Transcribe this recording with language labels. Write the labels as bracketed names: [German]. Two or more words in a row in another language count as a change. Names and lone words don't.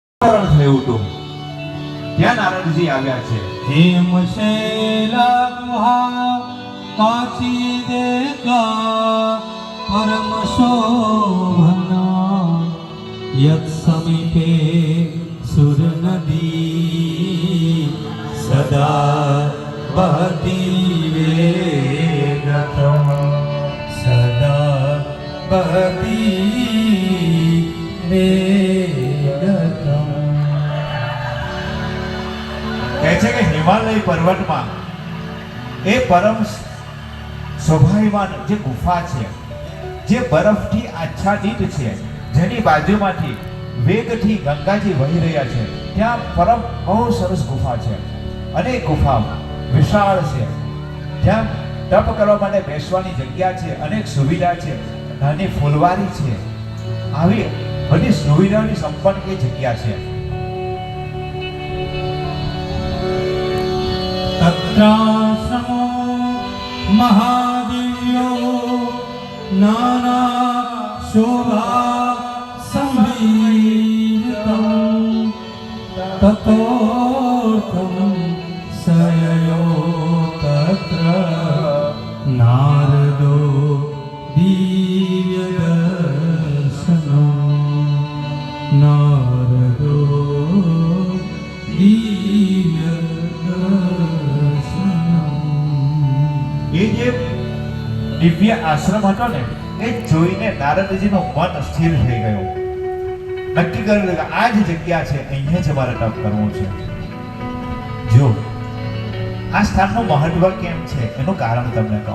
[Gujarati] થયું હતું ત્યાં નારદજી આવ્યા છે. [Sanskrit] हेम शैला गुहा काची देखा परम शोभना यत् समीपे सुर नदी सदा बहती वेगतम सदा बहती वेगतम. [Gujarati] કહે છે કે હિમાલય પર્વતમાં એ પરમ શોભાયમાન જે ગુફા છે, જે બરફથી આચ્છાદિત છે, જેની બાજુમાંથી વેગથી ગંગાજી વહી રહ્યા છે, ત્યાં પરમ બહુ સરસ ગુફા છે. અને એ ગુફા વિશાળ છે. ત્યાં તપ કરવા માટે બેસવાની જગ્યા છે, અનેક સુવિધા છે, નાની ફૂલવારી છે. આવી બધી સુવિધાઓની સંપન્ન એ જગ્યા છે. [Sanskrit] तत्राश्रमो महादिव्यो नाना शोभा संविहितं ततोर्थं सययो तत्र नारदो दिव्य दर्शनो नारदो दिव्य [Gujarati] એ જે દિવ્ય આશ્રમ હતો ને, એ જોઈને નારદજીનું મન સ્થિર થઈ ગયું. નક્કી કર્યું કે આ જ જગ્યા છે, અહીંયા જ મારે તપ કરવું છે. જો આ સ્થાનનું મહત્વ કેમ છે એનું કારણ તમને કહું.